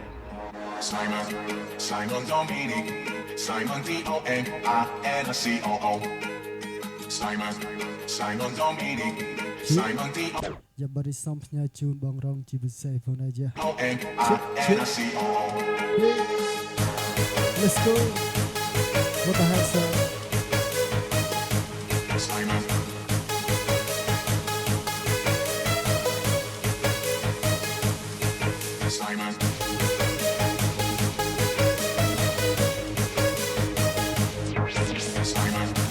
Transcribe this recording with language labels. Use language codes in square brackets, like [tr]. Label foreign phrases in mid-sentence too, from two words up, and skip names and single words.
[en] Simon Dominic, Simon D-O-N-I-N-C-O-O. Simon Dominic, Simon D-O-N-I-N-C-O-O. [km] យ៉ាប់បាត់សូមផ្ញើជូនបងរងជាពិសេសផងដែរយ៉ា [en] Let's go. What the heck, sir? Simon. Simon. Simon.